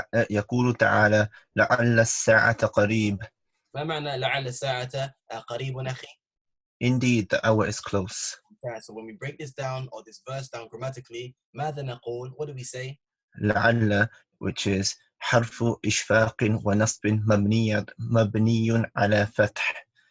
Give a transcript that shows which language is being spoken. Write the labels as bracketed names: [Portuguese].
[Arabic] يقول تعالى لعل الساعة قريب. ما معنى لعل الساعة قريب أخي? [English] Indeed, the hour is close. So when we break this down, or this verse down grammatically, [Arabic] ماذا نقول? [English] What do we say? [Arabic] لعل, [English] which is [Arabic] حرف إشفاق ونصب مبني على فتح.